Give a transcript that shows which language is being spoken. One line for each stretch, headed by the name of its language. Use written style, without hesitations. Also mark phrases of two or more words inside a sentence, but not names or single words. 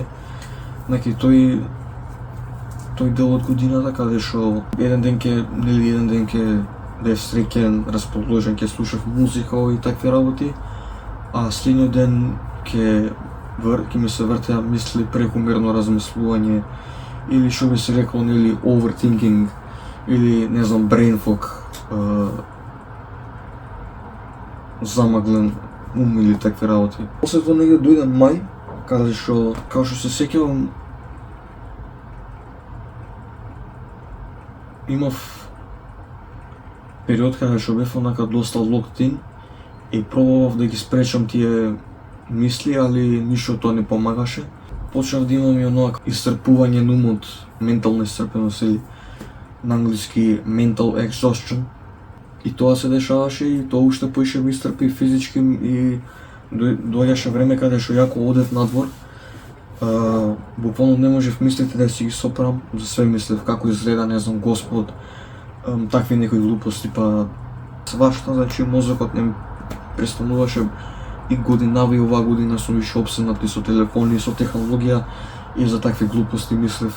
Macedonian: Значи тој дел од годината каде што еден ден ќе да е среќен, расположен, ќе слушав музика и такви работи, а следниот ден ќе ми се вртеа мисли, прекумерно размислување, или што би се рекло, нели, overthinking, или, не знам,
English: brain fog,
Macedonian: замаглен ум или такви работи. После тоа негде дојде мај, каде што, као што се сеќавам, имав период каде што бев онака доста
English: locked in
Macedonian: и пробував да ги спречам тие мисли, али ништо тоа не помагаше. Почнав да имам и онака исцрпување на умот, ментална исцрпеност или на англиски
English: mental exhaustion.
Macedonian: И тоа се дешаваше и тоа уште поише ми исцрпи физички и доаѓаше време каде што јако одев надвор. Буквално не можев мислите да си ги сопрам, за све мислев како изгледа, не знам, Господ, такви некои глупости, па свашта, значи мозокот не престануваше и годинава и оваа година сум више обседнат и со телефони, и со технологија и за такви глупости мислев.